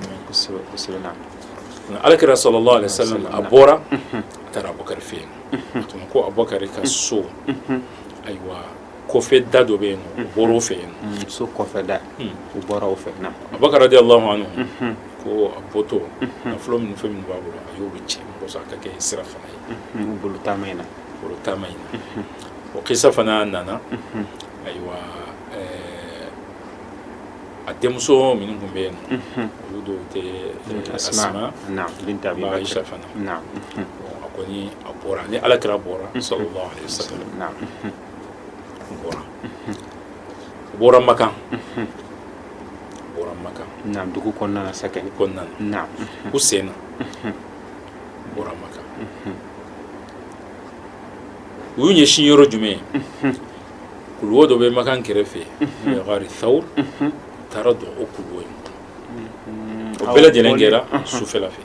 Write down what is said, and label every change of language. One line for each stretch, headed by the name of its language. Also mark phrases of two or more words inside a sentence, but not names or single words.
Bambara: maa alakira
Arabic: صلى الله عليه وسلم
Bambara: a bɔra a taara abubakar fɛ yen tuma ko abubakar ka so ayiwa kɔfɛ da dɔ bɛ yen nɔ o bɔra o fɛ yen nɔ so kɔfɛ da o bɔra o fɛ abubakar
Arabic: رضي الله عنه
Bambara: ko a bɔtɔ nafolo minnu fɛn minnu b'a bolo a y'olu cɛ kɔsɔ a ka kɛ sira fana ye bolo taama in na o kisa fana nana ayiwa a denmuso minnu tun bɛ yen nɔ olu dɔw tɛ asima binta ba aisha fana a kɔni a bɔra ni alakira bɔra
Arabic: صلى الله عليه وسلم
Bambara: bɔra makan dugu kɔnɔna na sakɛ kɔnɔna u senna bɔra makan u y'u ɲɛsin yɔrɔ jumɛn kuluwo dɔ bɛ makan kɛrɛfɛ gari thawr taara don o kuluwo in o bɛɛ lajɛlen kɛra sufɛla fɛ